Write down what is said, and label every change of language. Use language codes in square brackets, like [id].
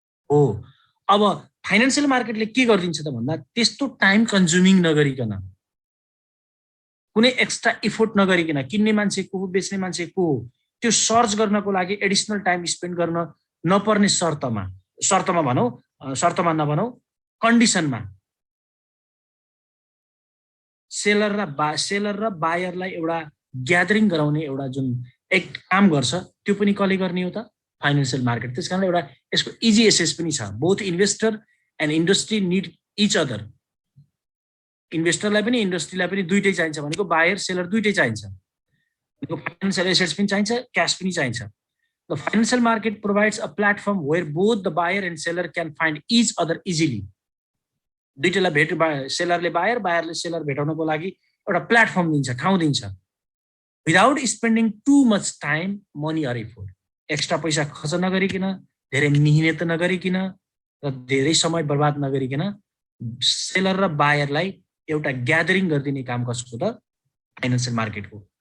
[ne] हो, अब फाइनान्शियल मार्केटले के गरिदिन्छ त भन्दा त्यस्तो टाइम कन्ज्युमिङ नगरिकन, कुनै एक्स्ट्रा इफोर्ट नगरिकन, किन्ने मान्छे को हो, बेच्ने मान्छे को हो, त्यो सर्च गर्नको लागि एडिसनल टाइम स्पेन्ड गर्न नपर्ने शर्तमा भनौँ, शर्तमा नभनौँ, कन्डिसनमा सेलर र बायरलाई एउटा ग्यादरिङ गराउने एउटा जुन एक काम गर्छ त्यो पनि कसले गर्ने हो त? Financial market. त्यसकारण एउटा यसको इजिएसएस पनि छ। [en] Both investor and industry need each other. [ne] इन्भेस्टरलाई पनि इन्डस्ट्रीलाई पनि दुइटै चाहिन्छ भनेको, बायर सेलर दुइटै चाहिन्छ भनेको, फाइनान्शियल एसेट्स पनि चाहिन्छ, क्यास पनि चाहिन्छ। [en] The financial market provides a platform where both the buyer and seller can find each other easily. [ne] दुईटैलाई भेट, सेलरले बायर, बायरले सेलर भेटाउनको लागि एउटा प्लेटफर्म दिन्छ, ठाउँ दिन्छ, without spending too much time, money or effort. Extra पैसा खर्च नगरिकन, धेरै मिहिनेत नगरिकन र धेरै समय बर्बाद नगरिकन सेलर र बायरलाई एउटा ग्यादरिङ गरिदिने काम कसको त? फाइनान्शियल मार्केटको।